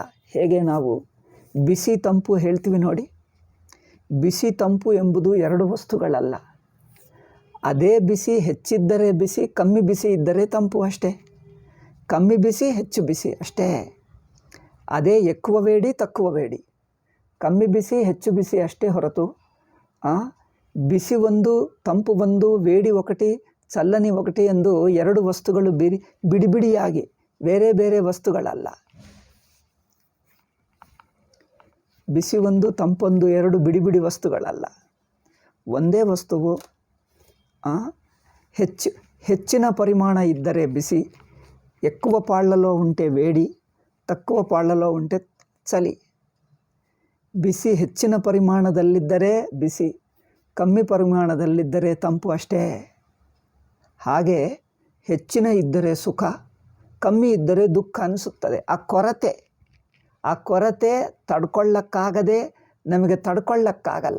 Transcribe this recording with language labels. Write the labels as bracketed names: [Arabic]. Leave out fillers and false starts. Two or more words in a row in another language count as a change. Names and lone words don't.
[Kannada] ಹೇಗೆ ನಾವು ಬಿಸಿ ತಂಪು ಹೇಳ್ತೀವಿ ನೋಡಿ. ಬಿಸಿ ತಂಪು ಎಂಬುದು ಎರಡು ವಸ್ತುಗಳಲ್ಲ. ಅದೇ ಬಿಸಿ ಹೆಚ್ಚಿದ್ದರೆ ಬಿಸಿ, ಕಮ್ಮಿ ಬಿಸಿ ಇದ್ದರೆ ತಂಪು ಅಷ್ಟೇ. ಕಮ್ಮಿ ಬಿಸಿ, ಹೆಚ್ಚು ಬಿಸಿ ಅಷ್ಟೇ. [Telugu] ಅದೇ ఎక్కువ వేడి తక్కువ వేడి, [Kannada] ಕಮ್ಮಿ ಬಿಸಿ ಹೆಚ್ಚು ಬಿಸಿ ಅಷ್ಟೇ ಹೊರತು ಬಿಸಿ ಒಂದು ತಂಪು ಒಂದು [Telugu] వేడి ఒకటి చల్లని ఒకటి [Kannada] ಎಂದು ಎರಡು ವಸ್ತುಗಳು ಬಿಡಿಬಿಡಿಯಾಗಿ ಬೇರೆ ಬೇರೆ ವಸ್ತುಗಳಲ್ಲ. ಬಿಸಿ ಒಂದು ತಂಪೊಂದು ಎರಡು ಬಿಡಿಬಿಡಿ ವಸ್ತುಗಳಲ್ಲ. ಒಂದೇ ವಸ್ತುವು ಹೆಚ್ಚಿನ ಪರಿಮಾಣ ಇದ್ದರೆ ಬಿಸಿ, [Telugu] ఎక్కువ పాళ్లలో ఉంటే వేడి, తక్కువ పాళ్లలో ఉంటే చలి. [Kannada] ಬಿಸಿ ಹೆಚ್ಚಿನ ಪರಿಮಾಣದಲ್ಲಿದ್ದರೆ ಬಿಸಿ, ಕಮ್ಮಿ ಪರಿಮಾಣದಲ್ಲಿದ್ದರೆ ತಂಪು ಅಷ್ಟೇ. ಹಾಗೆ ಹೆಚ್ಚಿನ ಇದ್ದರೆ ಸುಖ, ಕಮ್ಮಿ ಇದ್ದರೆ ದುಃಖ ಅನಿಸುತ್ತದೆ. ಆ ಕೊರತೆ ತಡ್ಕೊಳ್ಳಕ್ಕಾಗದೆ ನಮಗೆ ತಡ್ಕೊಳ್ಳಕ್ಕಾಗಲ್ಲ.